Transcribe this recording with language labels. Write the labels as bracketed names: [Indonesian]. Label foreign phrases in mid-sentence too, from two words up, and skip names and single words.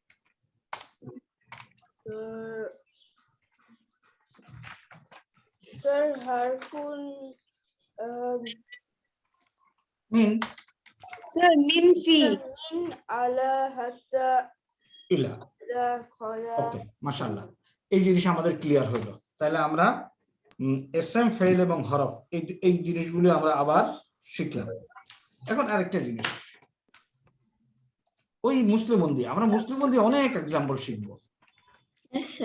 [English] Sir, Harfun. [Arabic] মিন [English] Sir, Minfi. [Arabic] من على حتى ইলা। دا خلا. [Bangla] ওকে, মাশাআল্লাহ। এই জিনিস আমাদের ক্লিয়ার হলো। তাহলে আমরা এসএম, ফেল এবং হরফ এই জিনিসগুলো আমরা আবার শিখলাম। এখন আরেকটা জিনিস, ওই মুসলিমন দিয়ে আমরা মুসলিমন দিয়ে অনেক এক্সাম্পল শিখবো। [English] Yes, sir.